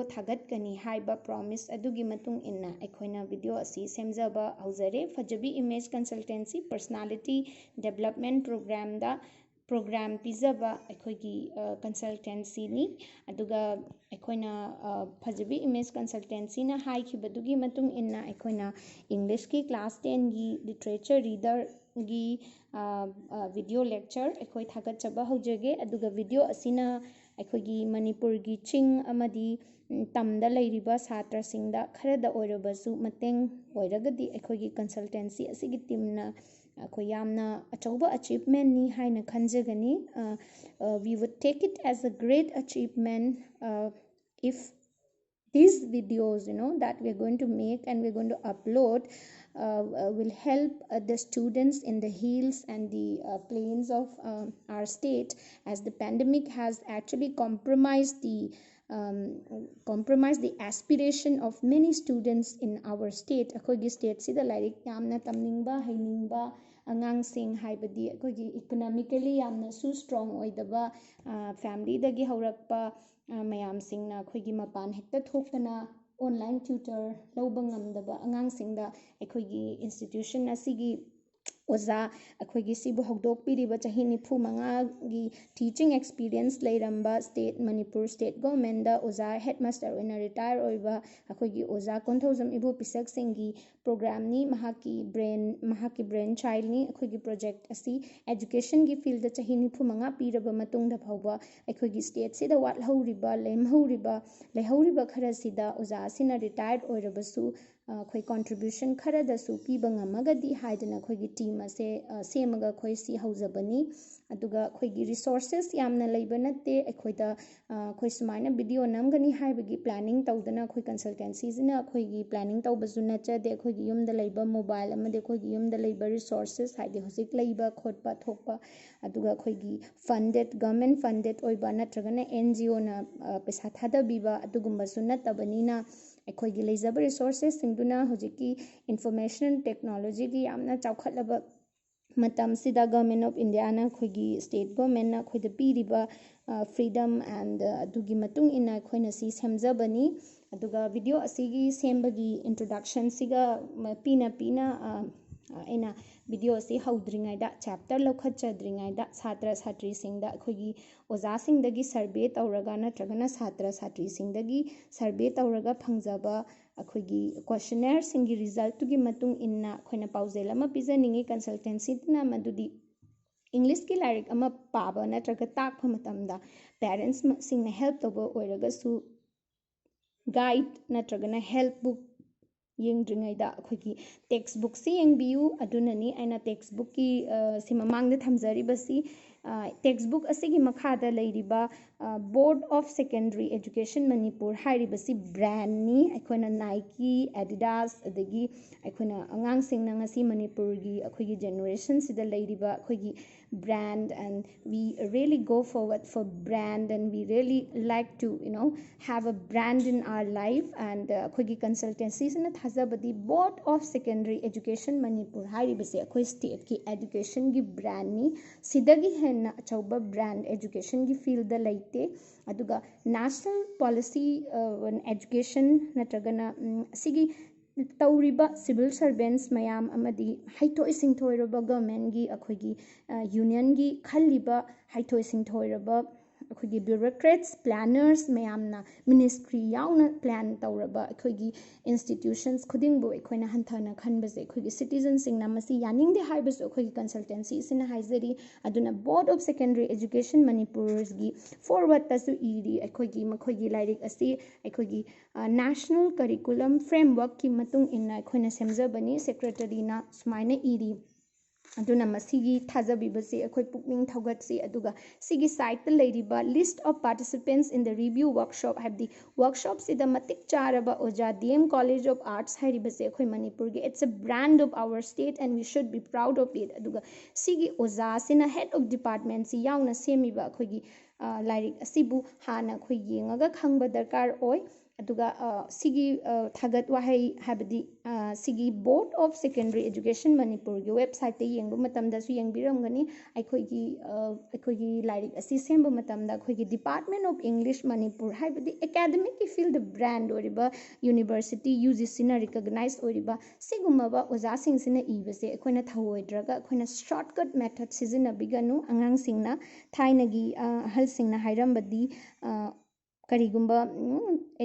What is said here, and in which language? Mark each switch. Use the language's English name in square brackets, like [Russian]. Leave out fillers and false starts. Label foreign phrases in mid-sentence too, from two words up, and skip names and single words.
[Manipuri] ꯊꯥꯒꯠꯀꯅꯤ ꯍꯥꯏꯕ ꯄ꯭ꯔꯣꯃꯤꯁ ꯑꯗꯨꯒꯤ ꯃꯇꯨꯡ ꯏꯟꯅ ꯑꯩꯈꯣꯏꯅ ꯚꯤꯗꯤꯑꯣ ꯑꯁꯤ ꯁꯦꯝꯖꯕ ꯍꯧꯖꯔꯦ꯫ ꯐꯖꯕꯤ ꯏꯃꯦꯖ ꯀꯟꯁꯜꯇꯦꯟꯁꯤ [English] personality development program [Manipuri] ꯄꯤꯖꯕ ꯑꯩꯈꯣꯏꯒꯤ ꯀꯟꯁꯜꯇꯦꯟꯁꯤꯅꯤ꯫ ꯑꯗꯨꯒ ꯑꯩꯈꯣꯏꯅ ꯐꯖꯕꯤ ꯏꯃꯦꯖ ꯀꯟꯁꯜꯇꯦꯟꯁꯤꯅ ꯍꯥꯏꯈꯤꯕꯗꯨꯒꯤ ꯃꯇꯨꯡ ꯏꯟꯅ ꯑꯩꯈꯣꯏꯅ ꯏꯪꯂꯤꯁꯀꯤ ꯀ꯭ꯂꯥꯁ 10ꯒꯤ [English] literature reader-gi video lecture [Manipuri] अखोई थागतचबा हौजगे। अदुगा वीडियो असिना अखोगी मणिपुरगी चिंग अमदी तमदा लैरिबा छात्रसिंगदा खरदा ओइरबसु मतेंग ओइरगदी अखोगी कंसल्टेंसी असिगी टीमना अखोई यामना अचौबा अचीवमेंट नि हाइना खंजगनी। [English] we would take it as a great achievement if these videos that we're going to make and we're going to upload will help the students in the hills and the plains of our state, as the pandemic has actually compromised the aspiration of many students in our state. [Manipuri] Akogi state sida lairik yamna tamningba hainingba angang sing haibadi akogi economically yamna su strong oidaba family dagi haurakpa mayam singna akogi mapan hekta thokana [English] online tutor [Manipuri] lौबा ngamdaba angang singda akogi institution asigi ओजा अखोगी सिबु हौदोक पिरिबा चाही 95 गी [English] teaching experience [Manipuri] लेरंबा [English] state Manipur state government [Manipuri] दा ओजा हेडमास्टर ओइना रिटायर ओइबा अखोगी ओजा कोंथौजम इबु पिसक सिंगी प्रोग्राम नि महाकी [English] brain child [Manipuri] नि अखोगी प्रोजेक्ट असि एजुकेशन गी फील्ड दा चाही 95 पिरबा मतुंग दा फौबा अखोगी स्टेट सिदा वाटहौरिबा लेहौरिबा खरसिदा ओजा सिना रिटायर्ड ओइरबसु अखोई कंट्रीब्यूशन खरदसु पीबा ngamagadi haidana अखोगी टीम असे सेमगा अखोई सि हौजबनी। अदुगा अखोगी रिसोर्सेस यामना लैबा नते अखोइदा अखोई सुमाइना वीडियो नमगनी हाइबगी प्लानिंग तौदना अखोई कंसल्टेंसी जिना अखोगी प्लानिंग तौबसु नचदे अखोगी युमदा लैबा मोबाइल अमदे अखोगी युमदा लैबा रिसोर्सेस हाइदे हुजिक लैबा खोटपा थोकपा अदुगा अखोगी [English] funded government funded [Manipuri] ओइबा नत्रगना एनजीओ ना पैसा थादबीबा अदुगुंबसु नतबनीना अखोगी लेजबा रिसोर्सेस सिंगदुना हुजिकी [English] information technology [Manipuri] की यामना चौखटलबा मतम सिदा [English] Government of India [Manipuri] ना अखोगी [English] state government [Manipuri] ना अखोइदा पीरिबा [English] freedom and [Manipuri] अदुगी मतुंग इना अखोइना सि सेमजबनी। अदुगा वीडियो असिगी सेमबगी इंट्रोडक्शन सिगा पीना अना वीडियो असी हौद्रिङाइदा चैप्टर लौखटचद्रिङाइदा छात्र छात्रीसिंगदा अखोगी ओजासिंगदगी सर्वे तौरगा नत्रगना छात्र छात्रीसिंगदगी सर्वे तौरगा फंगजबा अखोगी क्वेश्चनर सिंगी रिजल्ट तुगी मतुंग इन्ना अखोइना पाउजेल अमा पिजनिंगी कंसल्टेंसी तना मदुदी इंग्लिश की लाइरिक अमा पाबा नत्रगा ताकफा मतमदा पेरेंट्स सिंगना हेल्प तौबा ओइरगसु गाइड नत्रगना [English] help book [Manipuri] येंद्रिङाइदा अखोगी [English] text book [Manipuri] से येंबियु अदुननी आइना [English] text book [Manipuri] की सिममांगदा थमजरिबसी [English] text book [Manipuri] असिगी मखादा लैरिबा बोर्ड ऑफ सेकेंडरी एजुकेशन मणिपुर हाइरिबसी ब्रांड नि अखोना नाइकी एडिडास अदगी अखोना अंगांग सिंगना ngasi मणिपुरगी अखोगी जनरेशन सिदा लैरिबा अखोगी [English] brand, and we really go forward for brand, and we really like to have a brand in our life. [Manipuri] And अखोगी consultancy सिना थाजबदी board of secondary education मणिपुर हाइरिबसे अखोई स्टेट की एजुकेशन की ब्रांड नि सिदगी हेन्ना अचौबा [English] brand education [Manipuri] की फील्ड लैते। अदुगा [English] national policy education [Manipuri] नत्रगना सिगी तौरिबा [English] civil servants [Manipuri] मयाम अमदी हाइथोइ सिंथोइरबा गवर्नमेंट की अखोगी यूनियन की खल्लिबा हाइथोइ सिंथोइरबा अखोगी [English] bureaucrats planners [Manipuri] मयामना मिनिस्ट्री याउना प्लान तौरबा अखोगी इंस्टीट्यूशंस खुदिंगबो अखोइना हंथाना खनबसे अखोगी सिटीजन सिंगना मसी यानिंगदे हाइबसु अखोगी कंसल्टेंसी सिना हाइजरी। अदुना बोर्ड ऑफ सेकेंडरी एजुकेशन मणिपुरस की फॉरवर्ड तसु इरी अखोगी मखोगी लाइरिक असि अखोगी [English] national curriculum framework [Manipuri] की मतुंग इन्ना अखोइना सेमजबनी सेक्रेटरीना सुमाइना इरी। अदुना मसीगी थाजबिबसे अखोई पुकनिंग थौगतसी अदुगा सिगी साइट ता लैरिबा [English] list of participants in the review workshop [Manipuri] हाइबदी वर्कशॉप सिदा मतिक चारबा ओजा डीएम कॉलेज ऑफ आर्ट्स हाइरिबसे अखोई मणिपुर की [English] it's a brand of our state and we should be proud of it. [Manipuri] अदुगा सिगी ओजा सिना [English] head of department [Manipuri] सि याउना सेमिबा अखोगी लाइरिक असिबु हाना अखोई येंगागा खंगबा दरकार ओय। aduga sigi thagat wahai habdi sigi board of secondary education manipur gi website te yengba matamda su yengbiramgani aikogi lairik asi semba matamda aikogi department of english manipur habdi academic ki field brand oriba university UGC na recognize oriba sigumaba oja sing sina ibase aikoina thawoidraga aikoina [English] shortcut method [Manipuri] sizina biganu angang singna thainagi hal singna hairambadi karigumba any